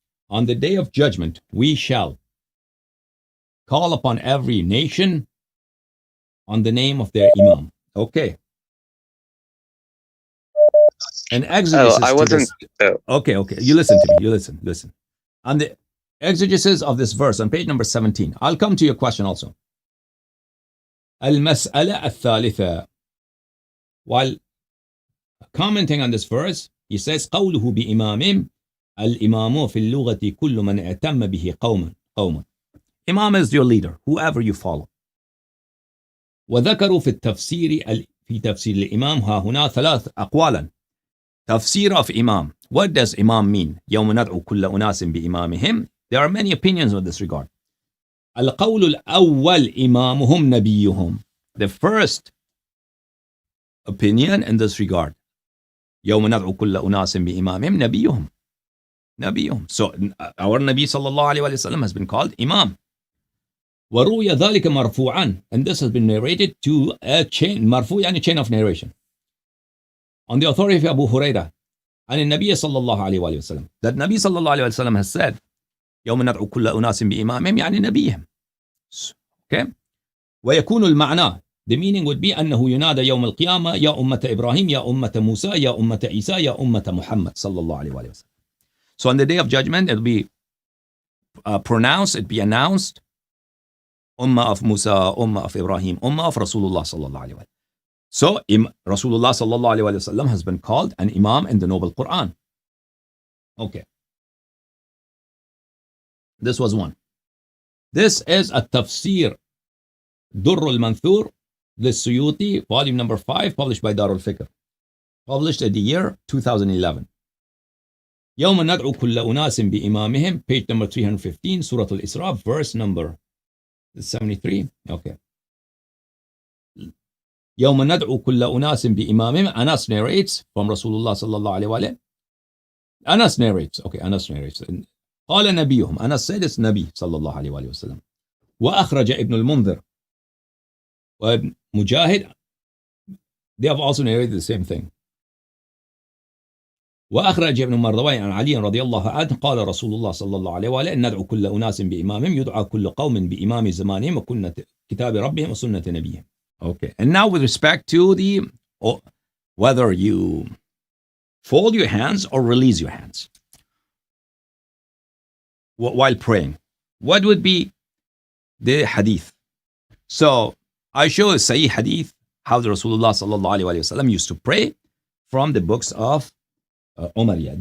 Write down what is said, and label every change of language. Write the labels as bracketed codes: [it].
[en] On the day of judgment, we shall call upon every nation on the name of their Imam. Okay. An exegesis I wasn't. Okay. You listen to me. You listen. On the exegesis of this verse on page number 17, I'll come to your question also. [ar] المسألة الثالثة. [en] While commenting on this verse, he says [ar] قوله بإمام الإمام في اللغة كل من اعتم به قوما. [en] Imam is your leader, whoever you follow. [ar] وذكروا في تفسير الإمام ها هنا ثلاث أقوالا. [en] Tafsir of Imam. What does Imam mean? [ar] يوم ندعو كل أناس بإمامهم. [en] There are many opinions in this regard. [ar] القول الأول إمامهم نبيهم. [en] The first opinion in this regard. [ar] يوم ندعو كل أناس بإمامهم نبيهم. [en] So our Nabi sallallahu alayhi wa sallam has been called Imam. [ar] وروي ذلك مرفوعا. [en] And this has been narrated to a chain. [ar] مرفوع يعني [en] chain of narration. On the authority of Abu Hurairah [ar] عن النبي صلى الله عليه وآله وسلم, [en] that Nabi [ar] صلى الله عليه وسلم [en] has said [ar] يوم ندعو كل أناس بإمامهم يعني نبيهم. [en] Okay. [ar] ويكون المعنى, [en] the meaning would be [ar] أنه ينادى يوم القيامة يا أمة إبراهيم يا أمة موسى يا أمة عيسى يا أمة محمد صلى الله عليه وآله وسلم. [en] So on the day of judgment, it'll be pronounced, it'll be announced, Ummah of Musa, Ummah of Ibrahim, Ummah of Rasulullah sallallahu alayhi wa sallam. So Rasulullah sallallahu alayhi wa sallam has been called an Imam in the Noble Quran. Okay. This was one. This is a Tafsir Durr al-Manthur, the Suyuti, volume number 5, published by Darul Fikr. Published in the year 2011. [ar] يوم ندعو كل أناس بإمامهم, [en] page number 315, Surah Al-Isra, verse number 73. Okay. [ar] يوم ندعو كل أناس بإمامهم. [en] Anas narrates from Rasulullah sallallahu alayhi wa sallam. Anas narrates. Okay, Anas narrates. [ar] قال نبيهم. [en] Anas said it's Nabi sallallahu alayhi wa sallam. [ar] وأخرج ابن المنذر وابن Mujahid. [en] They have also narrated the same thing. [ar] وأخرج ابن مردوي عن علي رضي الله عنه قال رسول الله صلى الله عليه وآله ندعو كل أناس بإمامهم يدعى كل قوم بإمام زمانهم وكل كتاب ربهم وسنة نبيهم. [en] Okay, and now with respect to the whether you fold your hands or release your hands while praying, what would be the hadith? So I show a Sahih hadith how the Rasulullah sallallahu alaihi wasallam used to pray from the books of Umayyah.